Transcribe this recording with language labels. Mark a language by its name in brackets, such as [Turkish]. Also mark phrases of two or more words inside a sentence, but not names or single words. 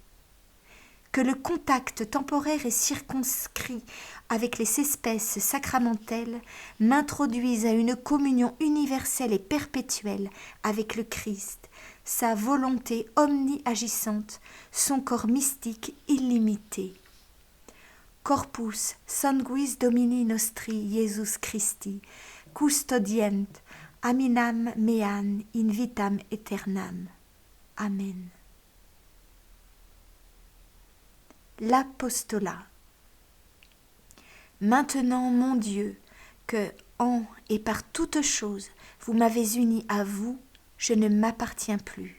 [French] Que le contact temporaire et circonscrit avec les espèces sacramentelles m'introduise à une communion universelle et perpétuelle avec le Christ, sa volonté omni-agissante, son corps mystique illimité. [Latin] Corpus sanguis Domini nostri Iesus Christi, custodient, aminam meam in vitam aeternam. [French] Amen. L'apostolat. Maintenant, mon Dieu, que, en et par toutes choses, vous m'avez uni à vous, je ne m'appartiens plus.